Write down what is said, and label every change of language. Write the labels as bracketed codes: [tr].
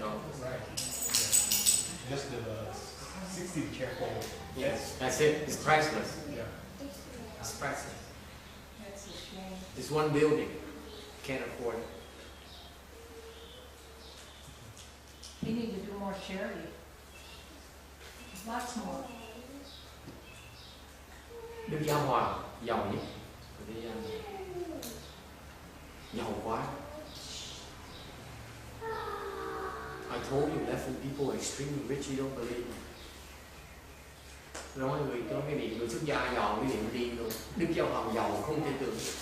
[en] Right. Just 60 careful. Yes, that's it. It's priceless. Yeah. It's priceless. That's a shame. This one building can't afford it. You need to do more charity. Lots more. [vi] Đức Giáo Hoàng giàu nhất của thế gian. Giàu quá. [en] I told you that when people are extremely rich, you don't believe me. [vi] Nói người có cái điểm người xuất gia giàu cái điểm đi luôn. Đức Giáo Hoàng giàu không thể tưởng.